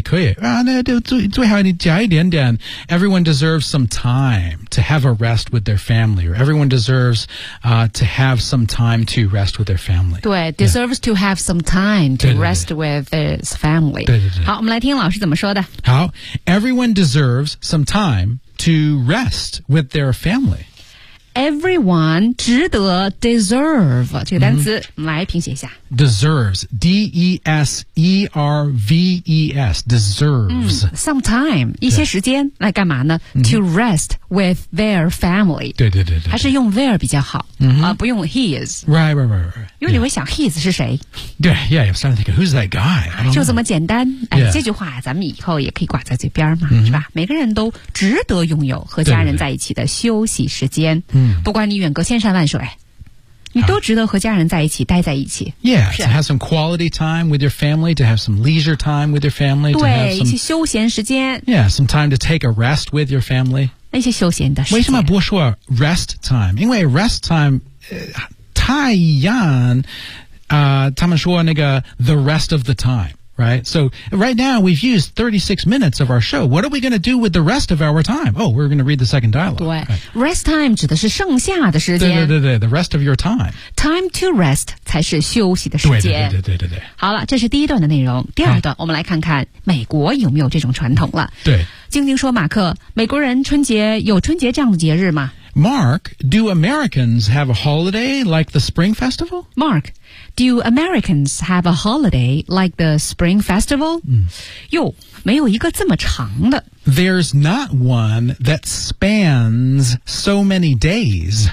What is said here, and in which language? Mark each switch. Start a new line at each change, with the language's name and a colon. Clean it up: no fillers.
Chinese: 可以啊，那就最好你加一点点。
English: Everyone deserves some time to have a rest with their family. Or everyone deserves to have some time to rest with their family.
Chinese: 对
English: ，deserves、yeah. to have some time to
Chinese: 对对对
English: rest with his family.
Chinese: 对对对。好，我们来听老师怎么说的。
English: 好 ，Everyone deserves some time to rest with their family. Everyone
Chinese: 值得 deserve 这个单词、mm-hmm. 来拼写一下
English: deserves D-E-S-E-R-V-E-S deserves、 mm, some time
Chinese: 一些时间来干嘛呢、
English: mm-hmm. to rest with their family
Chinese: 对对 对, 对, 对还是用 their 比较好、 mm-hmm. 不用 his
English: right right right, right.
Chinese: 因为你会想、yeah. his 是谁对
English: yeah I'm starting to think who's that guy
Chinese: 就这么简单、
English: yeah.
Chinese: 这句话咱们以后也可以挂在嘴边嘛、 mm-hmm. 是吧每个人都值得拥有和家人在一起的休息时间对对对嗯，不管你远隔千山万水，你都值得和家人在一起，待在一起。
English: Yeah, to have some quality time with your family, to have some leisure time with your family.
Chinese: 对，一些休闲时间。
English: Yeah, some time to take a rest with your family.
Chinese: 那些休闲的时间。为什么不说 rest time? 因为 rest time,太一样，他们说那个
English: the rest of the time. Right? So right now we've used 36 minutes of our show. What are we going to do with the rest of our time? Oh, we're going to read the second dialogue.
Chinese: 对、
English: right.
Chinese: Rest time 指的是剩下的时间。对对对对
English: the rest of your time.
Chinese: Time to rest 才是休息的时间。对对对对对对。好了这是第一段的内容。第二段、啊、我们来看看美国有没有这种传统了。对。晶晶说马克美国人春节有春节这样的节日吗
English: Mark, do Americans have a holiday like the Spring Festival? Mark,Do Americans have a holiday like the Spring Festival?
Chinese: 哟、嗯，没有一个这么长的。
English: There's not one that spans so many days.